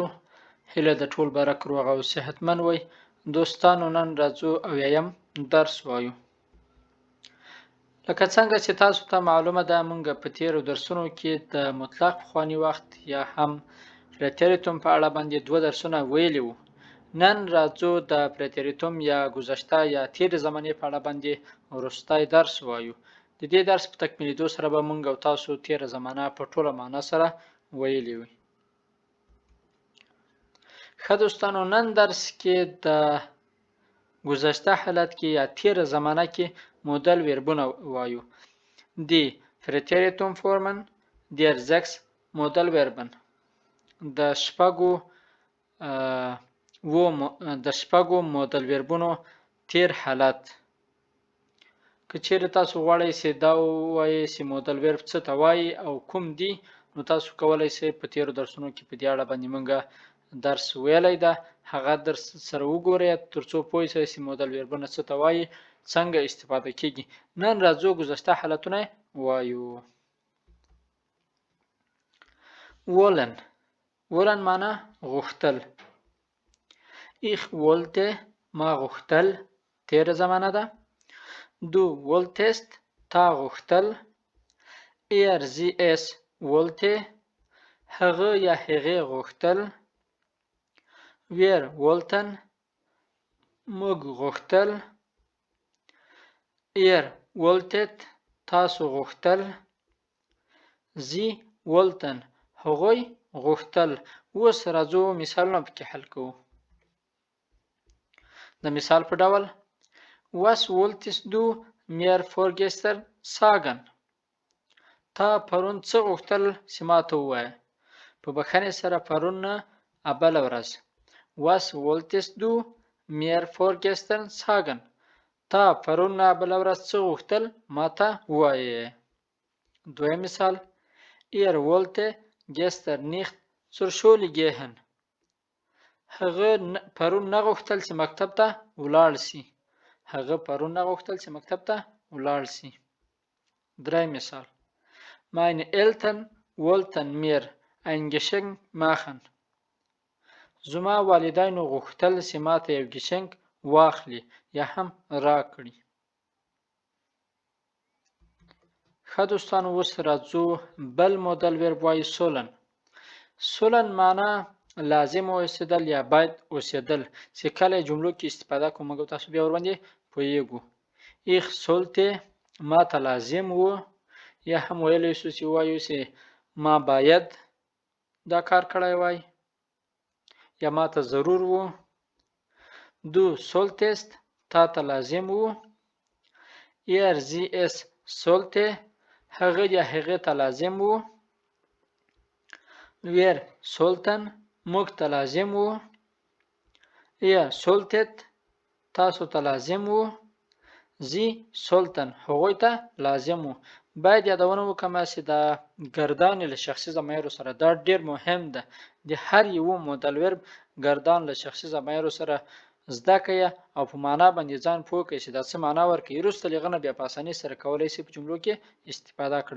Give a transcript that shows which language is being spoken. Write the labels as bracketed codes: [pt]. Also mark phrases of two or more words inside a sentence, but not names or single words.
[ps] هیله د ټول برک روغ او صحتمن وي. دوستانو نن راځو او یم درس وایو. لکه څنګه چې تاسو ته معلومه ده، موږ په تیرو درسونو کې د مطلق پخواني وخت یا هم پریتریتوم په اړه باندې دوه درسونه ویلي وو. نن راځو د پریتریتوم یا گذشته یا تیرې زمانې په اړه باندې وروستی درس وایو. د دې درس په تکمیلیدو سره به موږ او تاسو تیره زمانه په ټوله معنا سره ویلي وي. ښه دوستانو، نن درس کې د گذشته حالت کې یا تیره زمانه کې مودل وربونه وایو. [de] Die Präteritumformen der sechs Modalverben. [ps] د شپږو مودلوربونو تیر حالت. که چیرې تاسو غواړئ چې دا ووایئ چې مودلورب څه ته وایي او کوم دي، نو تاسو کولی شئ په تیرو درسونو کې په دې اړه باندې موږ درس ویلی ده. هغه درس سره وګورئ ترڅو پوه شئ چې مودلوربونه څه ته وایي، څنګه استفاده کیږي. نن راځو گذشته حالتونه وایو. wollen. wollen معنا غوښتل. [de] ich wollte [ps] ما غوښتل تیره زمانه ده. [de] du wolltest [ps] تا غوښتل. [de] sie es wollte [ps] هغه یا هغې غوښتل. [de] wir wollten [ps] موږ غوښتل. [de] ihr wolltet [ps] تاسو غوښتل. [de] sie wollten [ps] هغوی غوښتل. اوس راځو مثالونه پکې حل کوو. د مثال په ډول [de] was wolltest du mir vorgestern sagen. [ps] تا پرون څه غوښتل چې ما ته ووایه. په بښنې سره پرون نه بله ورځ. [de] was wolltest du mir vorgestern sagen. [ps] تا پرون نه بله ورځ څه غوښتل ما ته ووایه. دویم مثال [de] ihr wollte gestern nicht zur Schule gehen. [ps] هغه پرون نه غوښتل چې مکتب ته ولاړ شي. هغه پرون نه غوښتل چې مکتب ته ولاړ شي. دریم مثال [de] meine Eltern wollten mir ein Geschenk machen. [ps] زما والدینو غوښتل چې ما ته یو ګشنک واخلي یا هم راکړي. ښه دوستانو، اوس راځو بل مودل ورب وایي sollen. sollen معنا لازم اوسېدل یا باید اوسېدل، چې کله جملو کې استفاده کوو موږ تاسو بیا ورباندې پوهیږو. [de] ich sollte [ps] ما ته لازم و، یا هم ویلی شو چې وایو چې ما باید دا کار کړی وای، یا ما ته ضرور و. [de] du solltest [ps] تا ته لازم و. [de] sie es sollte [ps] هغه یا هغې ته لازم و. [de] wir sollten [ps] موږ ته لازم و. [de] ihr solltet [ps] تاسو ته لازم و. [de] sie sollten [ps] هغوی ته لازم و. باید یادونه وکړم چې د ګردان له شخصي ضمیرو سره دا ډیر مهم ده. د هر یو مودل ورب ګردان له شخصي ضمیرو سره زده کړئ او په معنا باندې ځان پوه کړئ چې دا څه معنا ورکوي. وروسته له هغه نه بیا په اسانۍ سره کولی شئ په جملو کې استفاده کړئ.